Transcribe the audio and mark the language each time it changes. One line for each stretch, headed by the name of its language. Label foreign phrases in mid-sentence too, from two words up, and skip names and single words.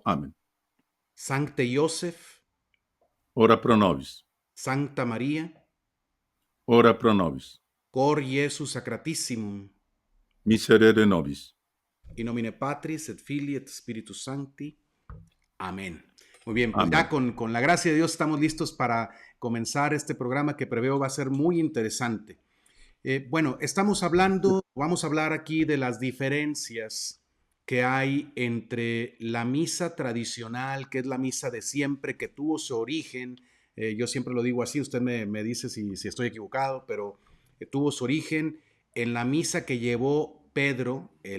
Latin: Amen. Sancte Iosef, Ora pro nobis. Sancta Maria, Ora pro nobis. cor Iesu sacratissimum, Miserere nobis. in nomine Patris et Filii et Spiritus Sancti.
Spanish: Amén. Muy bien, pues Amén. ya con la gracia de Dios estamos listos para comenzar este programa que preveo va a ser muy interesante. Bueno, vamos a hablar aquí de las diferencias que hay entre la misa tradicional, que es la misa de siempre, que tuvo su origen, yo siempre lo digo así, usted me dice si estoy equivocado, pero tuvo su origen en la misa que llevó Pedro,